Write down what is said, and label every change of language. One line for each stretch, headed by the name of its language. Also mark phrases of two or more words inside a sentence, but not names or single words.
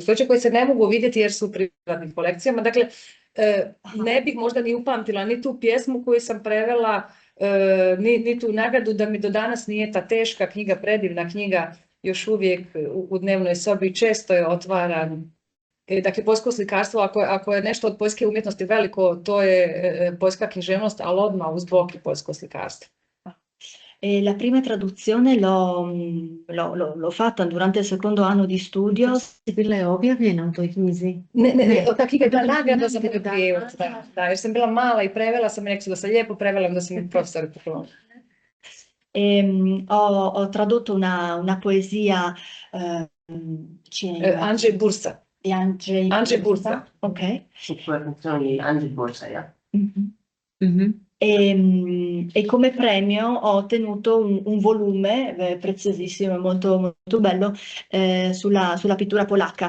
Croatian: stoljeća koje se ne mogu vidjeti jer su u privatnim kolekcijama. Dakle, ne bih možda ni upamtila ni tu pjesmu koju sam prevela, ni tu nagradu, da mi do danas nije ta teška knjiga, predivna knjiga, još uvijek u dnevnoj sobi, često je otvaran. Dakle, poljsko slikarstvo, ako je nešto od poljske umjetnosti veliko, to je poljska književnost, ali odmah uz bok i poljsko slikarstvo.
Italian: E la prima traduzione l'ho fatta durante il secondo anno di studio.
Croatian: Bila je objavljena u toj knjizi? Ne, ta knjiga je bila nagrada za moj prijevod, da, jer sam bila mala i prevela sam, rekli su da sam lijepo prevela, da sam mi profesor poklonila.
Italian: Ho tradotto una poesia Andrzej Bursa. Andrzej Bursa. Ok. Su traduzioni Andrzej Bursa, ja. E come premio ho ottenuto un volume preziosissimo e molto, molto bello sulla pittura polacca.